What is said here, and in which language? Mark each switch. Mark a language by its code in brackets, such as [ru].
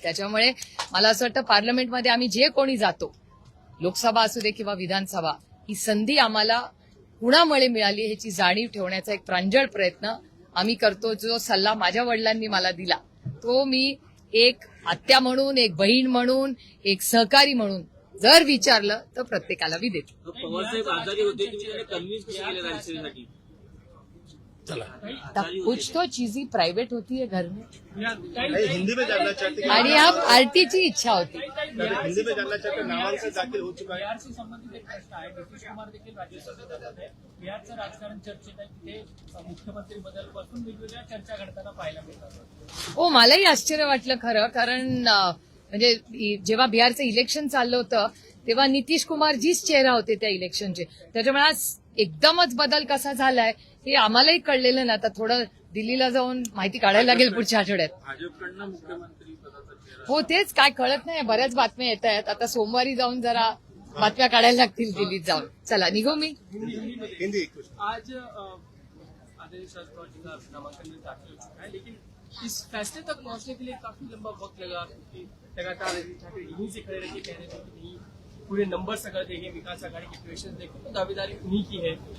[mr] त्याच्यामुळे मला असं वाटतं पार्लमेंटमध्ये आम्ही जे कोणी जातो, लोकसभा असू दे किंवा विधानसभा, ही संधी आम्हाला कुणामुळे मिळाली ह्याची जाणीव ठेवण्याचा एक प्रांजळ प्रयत्न आम्ही करतो. जो सल्ला माझ्या वडिलांनी मला दिला तो मी एक आत्या म्हणून, एक बहीण म्हणून, एक सहकारी म्हणून जर विचारलं तर प्रत्येकाला मी देतो. पवारसाहेब आजारी होते, तुम्ही त्याला कन्व्हिन्स कसे केले राज्यसभेसाठी? [hi] कुछ तो चीज ही प्राइवेट होती है घर में हिंदी में जानना चाहते हैं [mr] आणि हा पार्टीची इच्छा होती. [hi] हिंदी में जानना चाहते हैं नामांकन दाखिल हो चुका है. [mr] बिहारशी संबंधित एक प्रश्न आहे. नितीश कुमार देखील राज्यसभेत जातात आहे. बिहारचं राजकारण चर्चेत आहे. तिथे मुख्यमंत्री बदलपासून वेगवेगळ्या चर्चा घडताना पाहायला मिळतात. हो मलाही आश्चर्य वाटलं खरं, कारण म्हणजे जेव्हा बिहारचं इलेक्शन चाललं होतं तेव्हा नितीश कुमार जीच चेहरा होते त्या इलेक्शनचे. त्याच्यामुळे आज एकदमच बदल कसा झालाय हे आम्हालाही कळलेलं ना. आता थोडं दिल्लीला जाऊन माहिती काढायला लागेल पुढच्या आठवड्यात. भाजपकडनं मुख्यमंत्री पदाचा चेहरा हो तेच काय कळत नाही. बऱ्याच बातम्या येत आहेत. आता सोमवारी जाऊन जरा बातम्या काढायला लागतील दिल्लीत जाऊन. चला निघू मी. [hi] हिंदी आज आदरणीय शरद पवार जी का नामांकन में दाखिल हो चुका है, लेकिन इस फैसले तक पहुंचने के लिए काफी लंबा वक्त लगा. लगातार आदित्य ठाकरे यहीं से खड़े रह के कह रहे थे कि नहीं पूरे नंबर्स अगर देखें, विकास आघाड़ी के क्वेश्चन देखें तो दावेदारी उन्हीं की है.